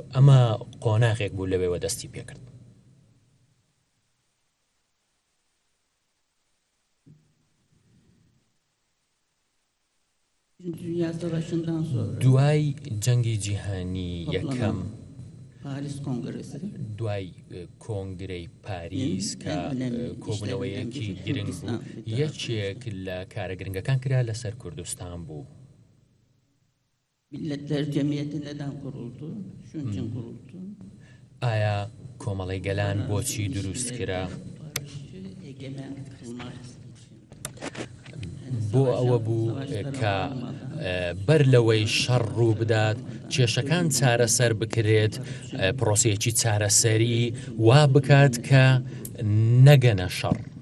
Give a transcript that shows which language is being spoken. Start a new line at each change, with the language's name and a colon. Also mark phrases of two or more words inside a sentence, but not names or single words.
Central Kurdish: ئەمە قۆناغێک بوو لەوێوە دەستی پێکرد. دوای جەنگی جیهانی یەکەم، دوای کۆنگرەی پاریس کە کۆبوونەوەیەکی گرنگ بوو، یەکێک لە کارە گرنگەکان کرا لەسەر کوردستان بوو.
Turkish: Milletler Cemiyeti neden kuruldu? Şunun için kuruldu.
Central Kurdish: ئایا کۆمەڵی گەلان بۆچی دروست کرا؟ بۆ ئەوە بوو کە بەر لەوەی شەڕ ڕوو بدات، کێشەکان چارەسەر بکرێت، پرۆسەیەکی چارەسەری وا بکات کە نەگەنە شەڕ.